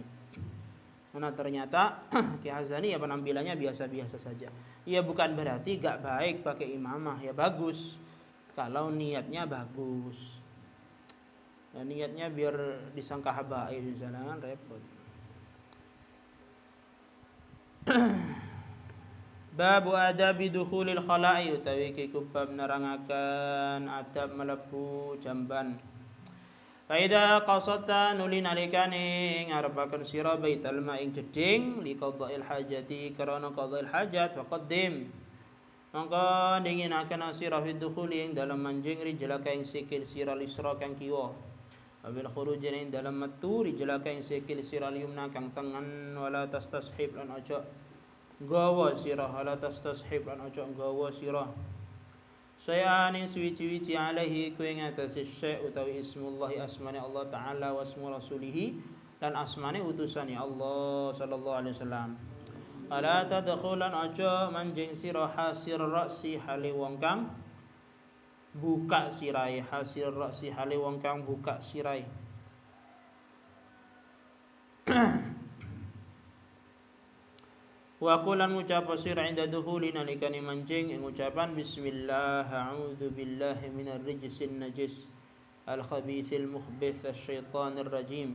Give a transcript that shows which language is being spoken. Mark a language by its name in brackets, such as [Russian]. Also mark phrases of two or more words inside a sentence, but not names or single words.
[Indonesian] Karena ternyata Ki Hasani ya penampilannya biasa-biasa saja. Ya bukan berarti gak baik pakai imamah, ya bagus kalau niatnya bagus. Dan niatnya biar disangka habaib di sana kan repot. [Arabic] باب آداب دخول الخلاء, [Javanese] utawi iki bab nerangaken adab mlebu jamban. [Arabic] فإذا قصدت [Javanese] nuli nalikane ngarepaken sira baital ma'ing jeding [Arabic] لقضاء الحاجة [Javanese] karana [Arabic] قضاء الحاجة فقدم. [Javanese] Mangka dinginaken sira [Arabic] في الدخول [Javanese] ing dalam manjing rijlaka ing sikil sira lisra kang kiwa. [Arabic] وبالخروج [Javanese] ing dalam metu rijlaka ing sikil sira yumna kang tengen, [Arabic] ولا تستصحب [Javanese] lan aja gawa sira, [Arabic] ولا تستصحب [Javanese] lan aja gawa sira. Sayani suwi-wici alaihi ku ing atase syai' utawi ismullahi asmane Allah taala [Arabic] واسم رسوله [Javanese] dan asmane utusane Allah [Arabic] صلى الله عليه وسلم. ألا تدخلن [Javanese] aja manjing sira [Arabic] حاسر الرأس [Javanese] hale wong kang buka sirai, [Arabic] حاسر الرأس [Javanese] hale wong kang buka sirai. Wa qulan ngucap sira [Arabic] عند الدخول [Javanese] nalikane manjing ing ucapan [Arabic] بسم الله أعوذ بالله من الرجس النجس الخبيث المخبث الشيطان الرجيم.